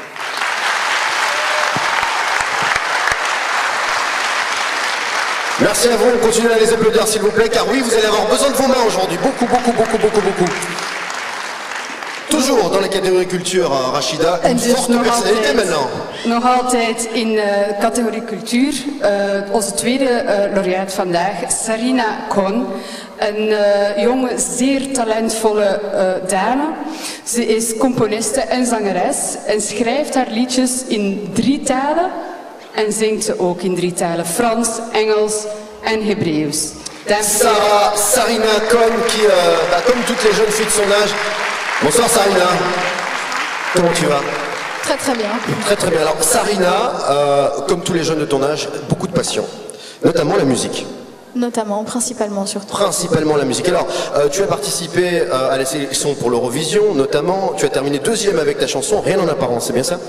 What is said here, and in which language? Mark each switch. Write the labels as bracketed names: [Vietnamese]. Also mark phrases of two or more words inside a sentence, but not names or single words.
[French] Merci à vous, on continue à les applaudir s'il vous plaît, car oui, vous allez avoir besoin de vos mains aujourd'hui, beaucoup. Toujours dans la catégorie culture, Rachida, une forte personnalité maintenant. [Dutch] Nog altijd in categorie cultuur. Onze tweede laureaat vandaag, Sarina Kohn. Een jonge, zeer talentvolle dame. Ze is componiste en zangeres en schrijft haar liedjes in 3 talen. En zingt ze ook in 3 talen, Frans, Engels en Hebreeuws. Sarina Kohn, [French] qui, comme toutes les jeunes filles de son âge. Bonsoir Sarina, comment tu vas? Très très bien. Très bien. Alors Sarina, comme tous les jeunes de ton âge, beaucoup de passion, notamment la musique. Notamment, principalement surtout. Principalement la musique. Alors, tu as participé à la sélection pour l'Eurovision, notamment, tu as terminé 2e avec ta chanson Rien en apparence, c'est bien ça?